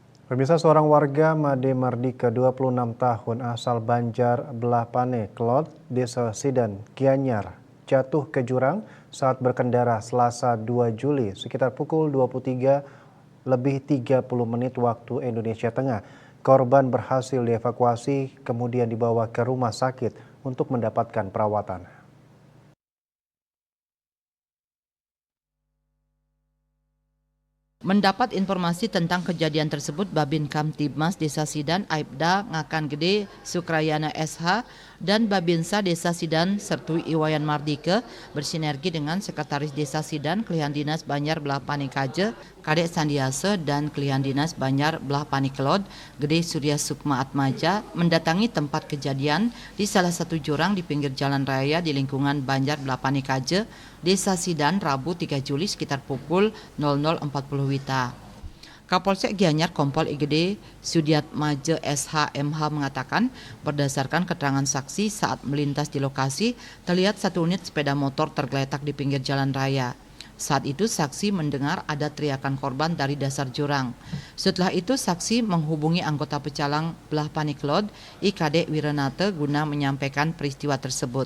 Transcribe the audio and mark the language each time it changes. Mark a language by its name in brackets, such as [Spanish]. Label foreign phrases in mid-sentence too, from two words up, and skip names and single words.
[Indonesian] Pemirsa, seorang warga Made Mardika 26 tahun asal Banjar Belah Pane, Kelot, Desa Sidan, Gianyar, jatuh ke jurang saat berkendara Selasa 2 Juli sekitar pukul 23:30 waktu Indonesia Tengah. Korban berhasil dievakuasi kemudian dibawa ke rumah sakit untuk mendapatkan perawatan. Mendapat informasi tentang kejadian tersebut, Babin Kamtibmas Desa Sidan Aibda Ngakan Gede Sukrayana SH dan Babinsa Desa Sidan Sertui Iwayan Mardike bersinergi dengan Sekretaris Desa Sidan Kelihan Dinas Banjar Belah Pane Kaje Kadek Sandiase dan Kelihan Dinas Banjar Belah Pane Kelod Gede Surya Sukma Atmaja mendatangi tempat kejadian di salah satu jurang di pinggir jalan raya di lingkungan Banjar Belah Pane Kaje Desa Sidan Rabu 3 Juli sekitar pukul 00.40 Wita. Kapolsek Gianyar Kompol IGD Sudiat Maje SH MH mengatakan berdasarkan keterangan saksi saat melintas di lokasi terlihat satu unit sepeda motor tergeletak di pinggir jalan raya. Saat itu saksi mendengar ada teriakan korban dari dasar jurang. Setelah itu saksi menghubungi anggota pecalang Belah Pane Kelod IKD Wiranate guna menyampaikan peristiwa tersebut.